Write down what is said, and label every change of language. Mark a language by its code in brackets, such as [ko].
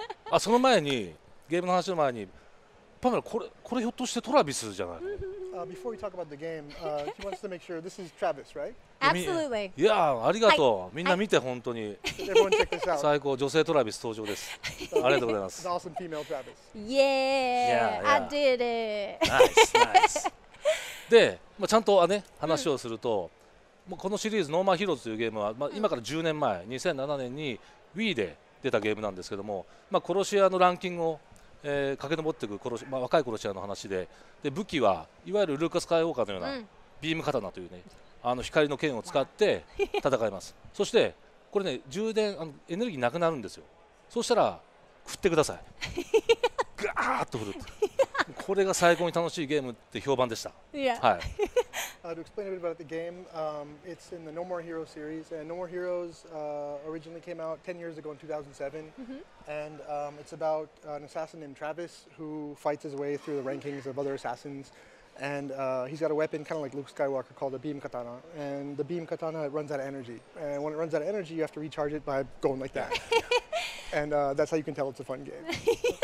[ja] あ、その前に、ゲームの話の前に、パメラ、これひょっとしてトラビスじゃない [en] ？Before we talk about the game, he wants to make sure this is Travis, right? Absolutely. [ja] いや、ありがとう。みんな見て、本当に。 [en] Everyone check this out. [ja] 最高、女性トラビス登場です。ありがとうございます。 [en] Awesome female Travis. Yeah, I did it. Nice. [ja] で、ちゃんとね、話をすると、このシリーズ「ノーマーヒーローズ」というゲームは、今から10年前2007年に Wii で出たゲームなんですけども、殺し屋のランキングを、駆け上っていく若い殺し屋の話で、武器はいわゆるルーカス・スカイウォーカーのようなビーム刀というね、光の剣を使って戦います。そしてこれね、充電エネルギーなくなるんですよ。そうしたら振ってください。ガーッと振る。これが最高に楽しいゲームって評判でした。 [en] Yeah. [ja] はい。 [en] To explain a bit about the game, it's in the No More Heroes series, and No More Heroes originally came out 10 years ago in 2007, and it's about an assassin named Travis who fights his way through the rankings of other assassins, and he's got a weapon kind of like Luke Skywalker called a beam katana, and the beam katana runs out of energy, and when it runs out of energy you have to recharge it by going like that, and that's how you can tell it's a fun game.